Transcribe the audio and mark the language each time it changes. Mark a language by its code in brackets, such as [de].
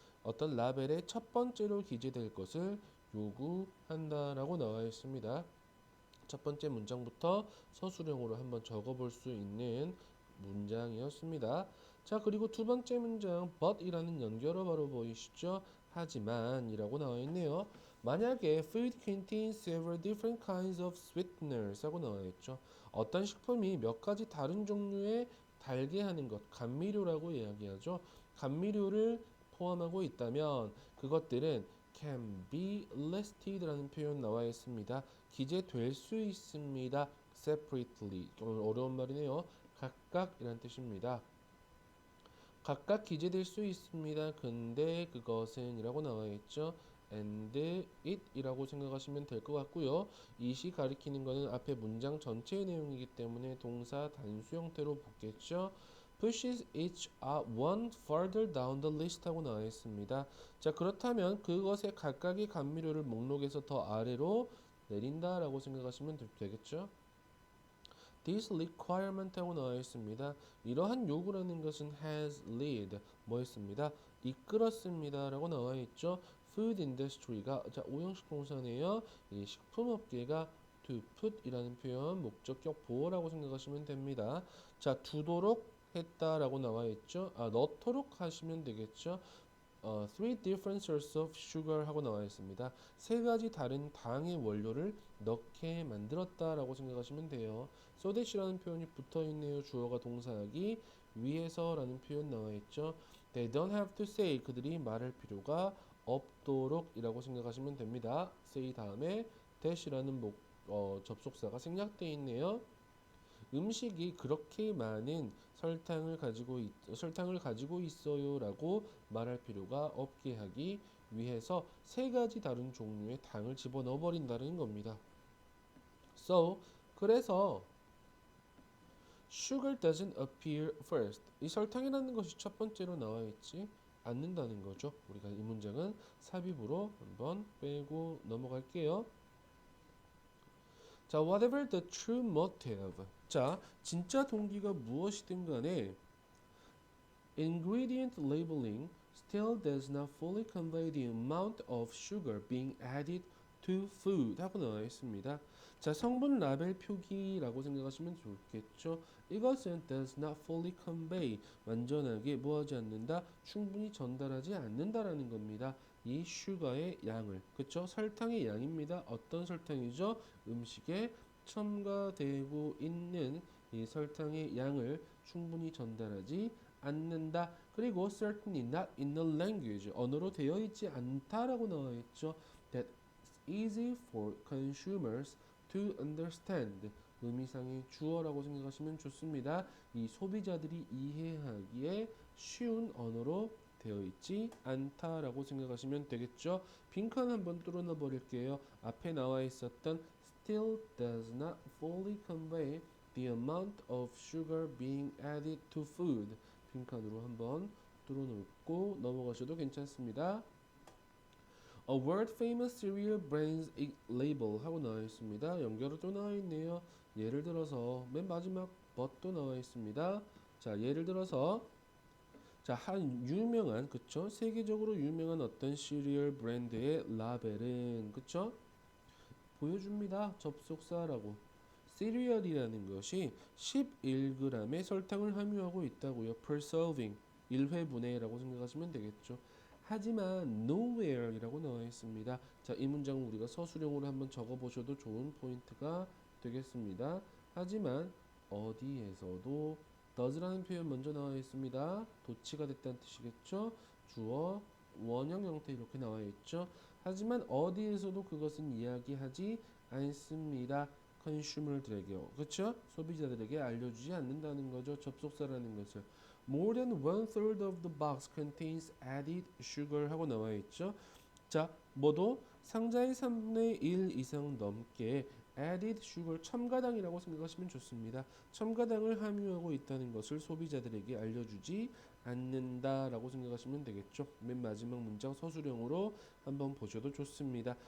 [ko] 어떤 라벨의 첫 번째로 기재될 것을 요구한다라고 나와 있습니다. 첫 번째 문장부터 서술형으로 한번 적어볼 수 있는 문장이었습니다. 자, 그리고 두 번째 문장 but이라는 연결어 바로 보이시죠? 하지만 이라고 나와 있네요. 만약에 [en] food contains several different kinds of sweeteners [ko] 하고 나와 있죠. 어떤 식품이 몇 가지 다른 종류의 달게 하는 것, 감미료라고 이야기하죠. 감미료를 포함하고 있다면 그것들은 [en] can be listed [ko] 라는 표현 나와 있습니다. 기재될 수 있습니다. separately. 어려운 말이네요. 각각이란 뜻입니다. 각각 기재될 수 있습니다. 근데 그것은 이라고 나와 있죠. [en] and it [ko] 이라고 생각하시면 될 것 같고요. it이 가리키는 것은 앞에 문장 전체의 내용이기 때문에 동사 단수 형태로 붙겠죠. [en] pushes each one further down the list [ko] 하고 나와 있습니다. 자, 그렇다면 그것의 각각의 감미료를 목록에서 더 아래로 내린다라고 생각하시면 되겠죠. [en] This requirement [ko] 하고 나와 있습니다. 이러한 요구라는 것은 [en] has led [ko] 뭐였습니다? 이끌었습니다 라고 나와 있죠. [en] Food industry [ko] 가 자 오형식 동사네요. 이 식품업계가 [en] to put [ko] 이라는 표현 목적격 보호라고 생각하시면 됩니다. 자 두도록 했다라고 나와 있죠. 넣도록 하시면 되겠죠. [en] three different sources of sugar [ko] 하고 나와 있습니다. 세 가지 다른 당의 원료를 넣게 만들었다라고 생각하시면 돼요. so that이라는 표현이 붙어 있네요. 주어가 동사하기 위해서라는 표현 나와 있죠. [en] They don't have to say [ko] 그들이 말할 필요가 없도록이라고 생각하시면 됩니다. say 다음에 that이라는 접속사가 생략되어 있네요. 음식이 그렇게 많은 설탕을 가지고 있어요라고 말할 필요가 없게 하기 위해서 세 가지 다른 종류의 당을 집어넣어 버린다는 겁니다. [en] So [ko] 그래서 [en] sugar doesn't appear first. [ko] 이 설탕이라는 것이 첫 번째로 나와 있지 않는다는 거죠. 우리가 이 문장은 삽입으로 한번 빼고 넘어갈게요. [en] 자, whatever the true motive. [ko] 자, 진짜 동기가 무엇이든 간에 [en] ingredient labeling still does not fully convey the amount of sugar being added to food [ko] 하고 나와 있습니다. 자, 성분 라벨 표기라고 생각하시면 좋겠죠. 이것은 [en] does not fully convey [ko] 완전하게 뭐하지 않는다, 충분히 전달하지 않는다라는 겁니다. 이 슈가의 양을, 그쵸? 설탕의 양입니다. 어떤 설탕이죠? 음식에 첨가되고 있는 이 설탕의 양을 충분히 전달하지 않는다. 그리고 [en] certainly not in the language [ko] 언어로 되어 있지 않다라고 나와 있죠. [en] That easy for consumers to understand. [ko] 의미상의 주어라고 생각하시면 좋습니다. 이 소비자들이 이해하기에 쉬운 언어로 되어 있지 않다라고 생각하시면 되겠죠. 빈칸 한번 뚫어놔 버릴게요. 앞에 나와 있었던 [en] still does not fully convey the amount of sugar being added to food. [ko] 빈칸으로 한번 뚫어놓고 넘어가셔도 괜찮습니다. [en] A world famous cereal brand's label [ko] 하고 나와 있습니다. 연결어 또 나와 있네요. 예를 들어서 맨 마지막 but도 나와 있습니다. 자, 예를 들어서 자, 한 유명한 그쵸? 세계적으로 유명한 어떤 시리얼 브랜드의 라벨은 그쵸? 보여줍니다. 접속사라고. 시리얼이라는 것이 11g의 설탕을 함유하고 있다고요. [en] per serving [ko] 1회분에라고 생각하시면 되겠죠. 하지만 [en] nowhere [ko] 이라고 나와 있습니다. 자, 이 문장은 우리가 서술형으로 한번 적어보셔도 좋은 포인트가 되겠습니다. 하지만 어디에서도 does라는 표현 먼저 나와 있습니다. 도치가 됐다는 뜻이겠죠. 주어 원형 형태 이렇게 나와 있죠. 하지만 어디에서도 그것은 이야기하지 않습니다. 컨슈머들에게요. 그렇죠? 소비자들에게 알려주지 않는다는 거죠. 접속사라는 것을. [en] More than one third of the box contains added sugar [ko] 하고 나와 있죠. 자, 뭐도 상자의 3분의 1 이상 넘게 [en] added sugar [ko] 첨가당이라고 생각하시면 좋습니다. 첨가당을 함유하고 있다는 것을 소비자들에게 알려주지 않는다라고 생각하시면 되겠죠. 맨 마지막 문장 서술형으로 한번 보셔도 좋습니다.